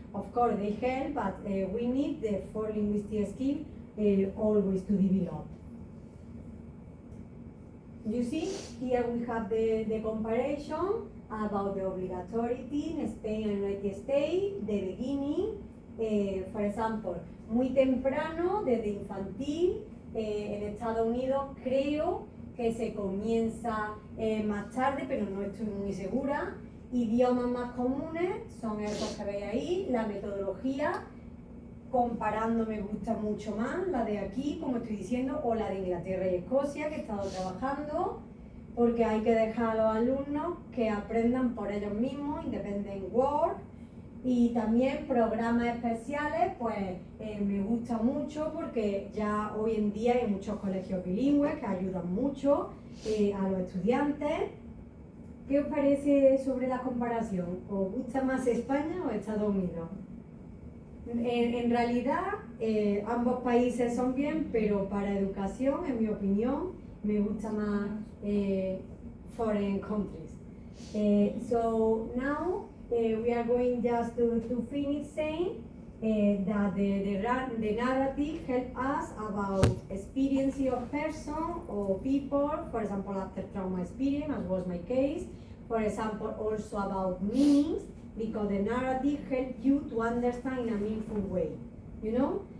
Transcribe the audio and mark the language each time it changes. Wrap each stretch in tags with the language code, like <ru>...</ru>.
<en>Of course, they help, but we need the four linguistic skills always to develop. You see, here we have the comparison about the obligatority in Spain and United States, the beginning. For example,</en> <es>muy temprano, desde infantil, en Estados Unidos creo que se comienza más tarde, pero no estoy muy segura. Idiomas más comunes son esos que veis ahí, la metodología. Comparando me gusta mucho más la de aquí, como estoy diciendo, o la de Inglaterra y Escocia, que he estado trabajando, porque hay que dejar a los alumnos que aprendan por ellos mismos,</es> <en>independent work.</en> <es>Y también programas especiales, pues me gusta mucho, porque ya hoy en día hay muchos colegios bilingües que ayudan mucho a los estudiantes. ¿Qué os parece sobre la comparación? ¿Os gusta más España o Estados Unidos? En realidad, ambos países son bien, pero para educación, en mi opinión, me gusta más</es> <en>foreign countries. So now we are going just to finish saying that the narrative helps us about experience of person or people, for example, after trauma experience, as was my case. For example, also about meanings, because the narrative helps you to understand in a meaningful way, you know?</en>